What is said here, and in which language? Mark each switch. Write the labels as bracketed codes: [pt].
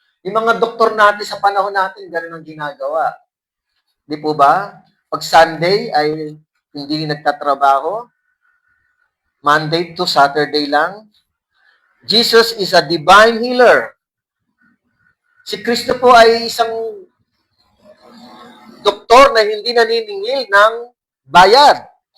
[tl] Yung mga doktor natin sa panahon natin, ganon ang ginagawa. Di po ba? Pag Sunday ay hindi nagtatrabaho. [en] Monday to Saturday lang. Jesus is a divine healer. [tl] Si Kristo po ay isang doktor na hindi naniningil ng bayad.